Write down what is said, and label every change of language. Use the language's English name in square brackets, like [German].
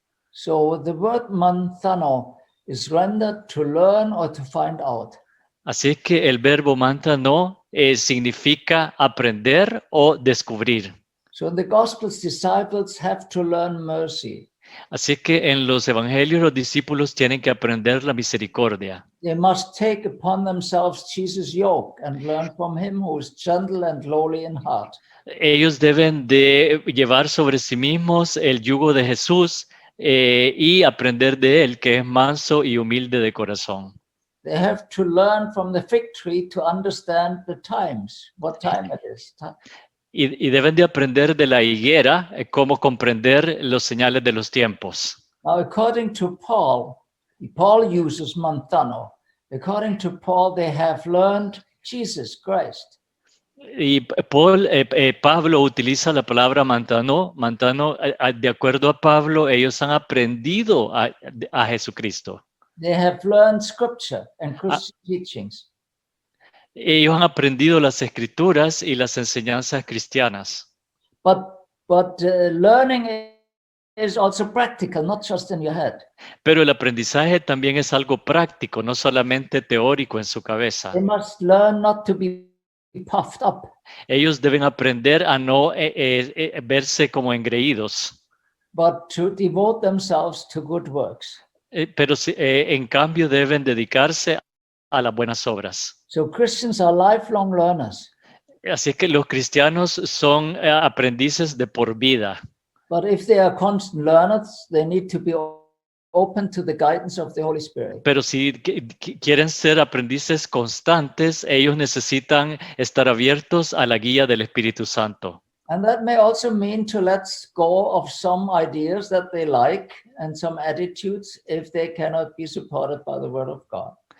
[English] So the word manthano is rendered to learn or to find out. [Spanish] Así es que el verbo manthano significa aprender o descubrir. [English] So in the Gospels, disciples have to learn mercy. [Spanish] Así es que en los evangelios los discípulos tienen que aprender la misericordia. [English] They must take upon themselves Jesus' yoke and learn from him who is gentle and lowly in heart. [Spanish] Ellos deben de llevar sobre sí mismos el yugo de Jesús y aprender de él, que es manso y humilde de corazón. [English] They have to learn from the fig tree to understand the times, what time it is. [Spanish] Y deben de aprender de la higuera cómo comprender los señales de los tiempos. [English] Now, according to Paul uses manthano. According to Paul, they have learned Jesus Christ. [Spanish] Y Pablo utiliza la palabra manthano. Manthano, de acuerdo a Pablo, ellos han aprendido a Jesucristo. [English] They have learned scripture and Christian teachings. [Spanish] Ellos han aprendido las escrituras y las enseñanzas cristianas. [English] But learning is also practical, not just in your head. [Spanish] Pero el aprendizaje también es algo práctico, no solamente teórico en su cabeza. [English] They must learn not to be puffed up. [Spanish] Ellos deben aprender a no verse como engreídos, [English] But to devote themselves to good works. [Spanish] pero en cambio deben dedicarse a las buenas obras. [English] So Christians are lifelong learners. [Spanish] Así que los cristianos son aprendices de por vida. [English] But if they are constant learners, they need to be open to the guidance of the Holy Spirit. [Spanish] Pero si quieren ser aprendices constantes, ellos necesitan estar abiertos a la guía del Espíritu Santo. [English] And that may also mean to let go of some ideas that they like and some attitudes if they cannot be supported by the Word of God.